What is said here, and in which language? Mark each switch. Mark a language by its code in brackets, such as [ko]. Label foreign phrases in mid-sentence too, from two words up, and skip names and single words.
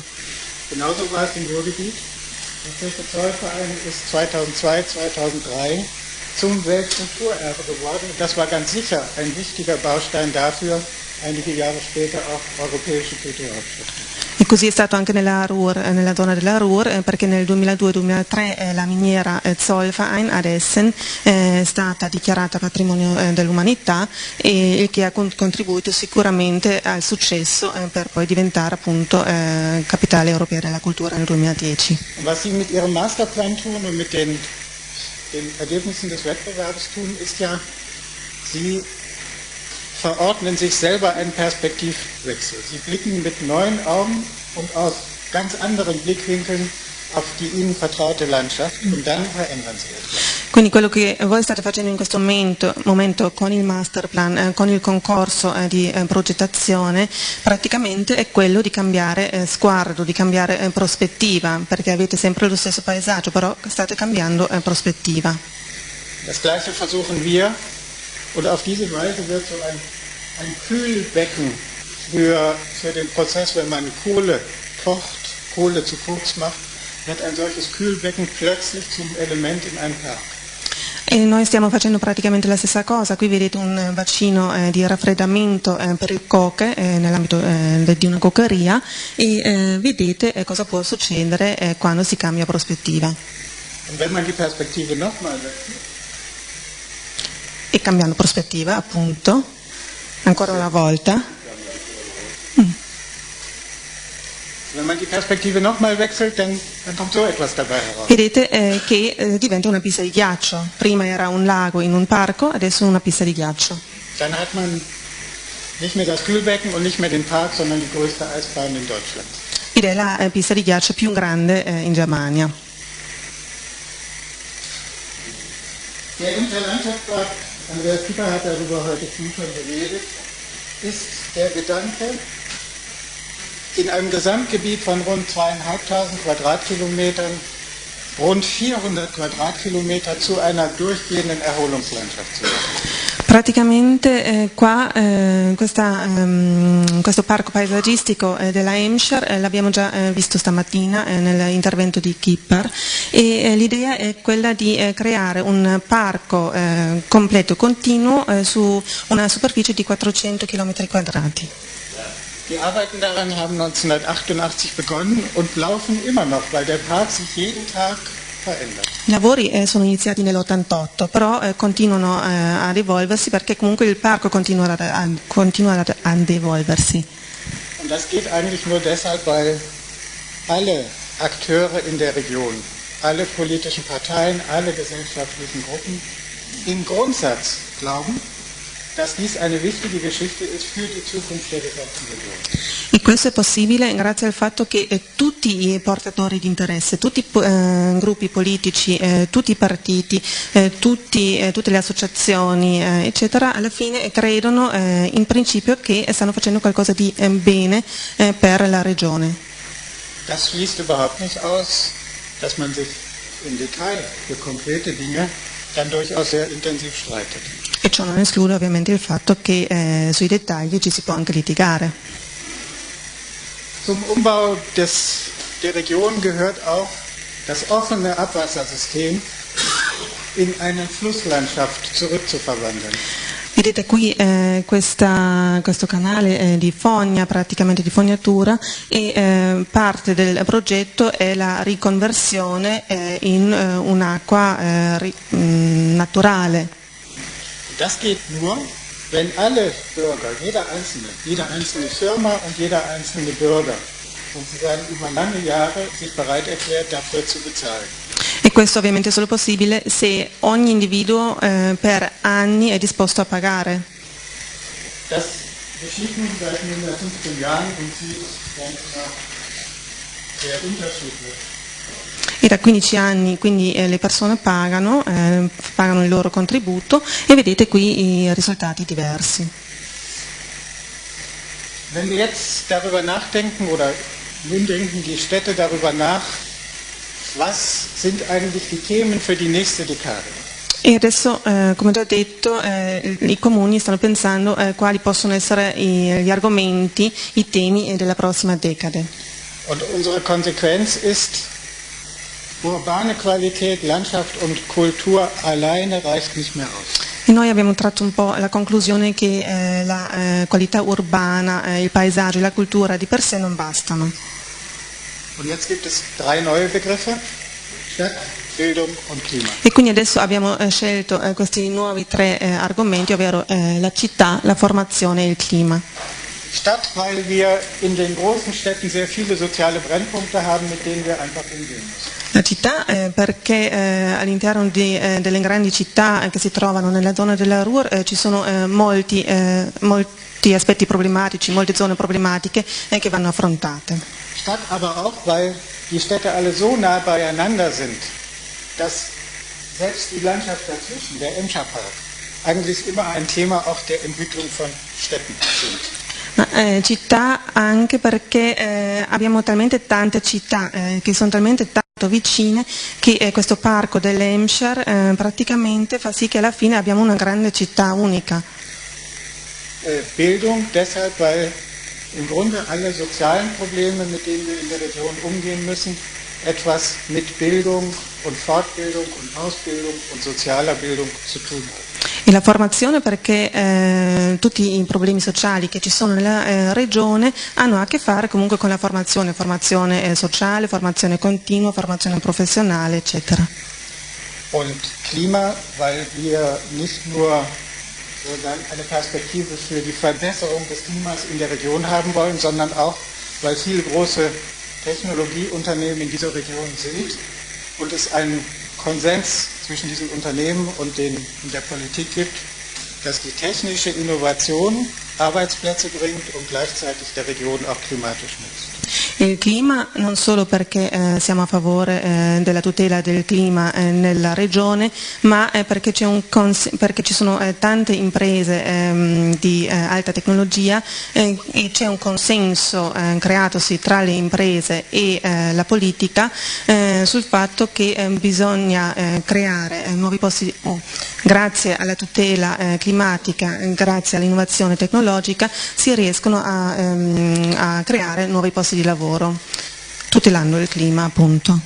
[de] Genauso war es im Ruhrgebiet. Der Kirche Zollverein ist 2002, 2003 zum Weltkulturerbe geworden. Das war ganz sicher ein wichtiger Baustein dafür, einige Jahre später auch europäische Kulturhauptstadt. [it] E così è stato anche nella Ruhr, nella zona della Ruhr, perché nel 2002-2003 la miniera Zollverein ad Essen è stata dichiarata patrimonio dell'umanità e il che ha contribuito sicuramente al successo per poi diventare appunto Capitale Europea della Cultura nel 2010. [de] Was Sie mit Ihrem Masterplan tun und mit den Ergebnissen des Wettbewerbs tun, ist ja, Sie verordnen sich selber einen Perspektivwechsel. Sie blicken mit neuen Augen und aus ganz anderen Blickwinkeln auf die Ihnen vertraute Landschaft und dann verändern Sie es. [it] Quindi quello che voi state facendo in questo momento con il masterplan, con il concorso di progettazione, praticamente è quello di cambiare sguardo, di cambiare prospettiva, perché avete sempre lo stesso paesaggio, però state cambiando prospettiva. [de] Das Gleiche versuchen wir. Und auf diese Weise wird so ein Kühlbecken für den Prozess, wenn man Kohle kocht, Kohle zu Koks macht, wird ein solches Kühlbecken plötzlich zum Element in einem Park. [it] E noi stiamo facendo praticamente la stessa cosa, qui vedete un bacino di raffreddamento per il coke nell'ambito di una cokeria e vedete cosa può succedere quando si cambia prospettiva. [de] Und wenn man die Perspektive nochmal wechselt, [it] e cambiando prospettiva appunto ancora una volta [de] Wenn man die Perspektive nochmal wechselt, dann kommt so etwas dabei heraus. [it] Vedete che diventa una pista di ghiaccio. Prima era un lago in un parco, adesso è una pista di ghiaccio. [de] Dann hat man nicht mehr das Kühlbecken und nicht mehr den Park, sondern die größte Eisbahn in Deutschland. [it] Ed è la pista di ghiaccio più grande in Germania. [de] Der Interlandschaftspark, Andreas Kieper hat darüber heute früh schon geredet, ist der Gedanke, in einem Gesamtgebiet von rund 2.500 Quadratkilometern rund 400 Quadratkilometer zu einer durchgehenden Erholungslandschaft zu machen. [it] Praticamente qua questo parco paesaggistico della Hampshire l'abbiamo già visto stamattina nell'intervento di Kipper e l'idea è quella di creare un parco completo e continuo su una superficie di 400 km quadrati. [de] Die Arbeiten daran haben 1988 begonnen und laufen immer noch, weil der Park sich jeden Tag verändert. [it] I lavori sono iniziati nell'88, però continuano ad evolversi perché comunque il parco continua ad evolversi. [de] Und das geht eigentlich nur deshalb, weil alle Akteure in der Region, alle politischen Parteien, alle gesellschaftlichen Gruppen im Grundsatz glauben, dass dies eine wichtige Geschichte ist für die Zukunft der gesamten Region. [it] E questo è possibile grazie al fatto che tutti i portatori di interesse, tutti i gruppi politici, tutti i partiti, tutte le associazioni, eccetera, alla fine credono in principio che stanno facendo qualcosa di bene per la regione. [de] Das schließt überhaupt nicht aus, dass man sich im Detail für konkrete Dinge dann durchaus sehr intensiv streitet. [it] E ciò non esclude ovviamente il fatto che sui dettagli ci si può anche litigare. [de] Zum Umbau der Region gehört auch das offene Abwassersystem in eine Flusslandschaft zurückzuverwandeln. [it] Vedete qui questo canale di fogna, praticamente di fognatura, e parte del progetto è la riconversione in un'acqua naturale. [de] Das geht nur, wenn alle Bürger, jede einzelne Firma und jeder einzelne Bürger sozusagen über lange Jahre sich bereit erklärt, dafür zu bezahlen. [it] E questo ovviamente è solo possibile se ogni individuo per anni è disposto a pagare. [de] Das geschieht nun seit nunmehr 15 Jahren und sieht ganz sehr unterschiedlich. [it] E da 15 anni quindi le persone pagano il loro contributo e vedete qui i risultati diversi. [de] Wenn wir jetzt darüber nachdenken oder nun denken die Städte darüber nach, was sind eigentlich die Themen für die nächste Dekade? [it] E adesso, come già detto, i comuni stanno pensando quali possono essere gli argomenti, i temi della prossima decade. [de] Und unsere Konsequenz ist, urbane Qualität, Landschaft und Kultur alleine reicht nicht mehr aus. [it] E noi abbiamo tratto un po' la conclusione che la qualità urbana, il paesaggio e la cultura di per sé non bastano. [de] Und jetzt gibt es 3 neue Begriffe: Stadt, Bildung und Klima. [it] E quindi adesso abbiamo scelto questi nuovi 3 argomenti, ovvero la città, la formazione e il clima. [de] Stadt, weil wir in den großen Städten sehr viele soziale Brennpunkte haben, mit denen wir einfach umgehen müssen. [it] La città perché all'interno delle grandi città che si trovano nella zona della Ruhr ci sono molti aspetti problematici, molte zone problematiche che vanno affrontate. [de] Stadt aber auch, weil die Städte alle so nah beieinander sind, dass selbst die Landschaft dazwischen, der Emscher Park, eigentlich immer ein Thema auch der Entwicklung von Städten sind. [it] Città anche perché abbiamo talmente tante città che sono talmente tanto vicine che questo parco dell'Hampshire praticamente fa sì che alla fine abbiamo una grande città unica. [de] Bildung deshalb, weil im Grunde alle sozialen Probleme, mit denen wir in der Region umgehen müssen, etwas mit Bildung und Fortbildung und Ausbildung und sozialer Bildung zu tun haben. [it] E la formazione perché tutti i problemi sociali che ci sono nella regione hanno a che fare comunque con la formazione sociale, formazione continua, formazione professionale, eccetera. [de] Und Klima, weil wir nicht nur eine Perspektive für die Verbesserung des Klimas in der Region haben wollen, sondern auch, weil viele große Technologieunternehmen in dieser Region sind und es einen Konsens zwischen diesen Unternehmen und der Politik gibt, dass die technische Innovation Arbeitsplätze bringt und gleichzeitig der Region auch klimatisch nutzt. [it] Il clima non solo perché siamo a favore della tutela del clima nella regione, ma perché ci sono tante imprese di alta tecnologia e c'è un consenso creatosi tra le imprese e la politica sul fatto che bisogna creare nuovi posti grazie alla tutela climatica, grazie all'innovazione tecnologica si riescono a creare nuovi posti di lavoro, tutelando il clima appunto.